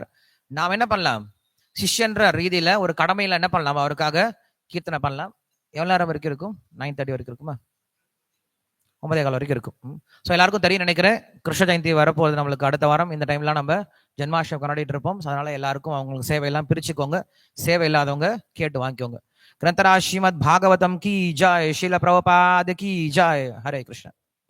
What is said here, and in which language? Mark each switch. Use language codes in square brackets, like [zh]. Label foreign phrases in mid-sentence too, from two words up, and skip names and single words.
[ta] நாம் என்ன பண்ணலாம், சிஷ்யன்ற ரீதியில ஒரு கடமையில என்ன பண்ணலாம், அவருக்காக கீர்த்தனை பண்ணலாம். எவ்வளவு நேரம் வரைக்கும் இருக்கும், 9:30 வரைக்கும் இருக்குமா, 9:15 வரைக்கும் இருக்கும். ஸோ எல்லாருக்கும் தெரியும் நினைக்கிறேன், கிருஷ்ண ஜெயந்தி வரப்போகுது நம்மளுக்கு அடுத்த வாரம். இந்த டைம்லாம் நம்ம ஜென்மாஷ்டமி கொண்டாடிட்டு இருப்போம். அதனால எல்லாருக்கும் அவங்களுக்கு சேவையெல்லாம் பிரிச்சுக்கோங்க, சேவை இல்லாதவங்க கேட்டு வாங்கிக்கோங்க. [hi] ग्रंथराज श्रीमद् भागवतम की जय, शिल प्रभुपाद की जय। हरे कृष्ण।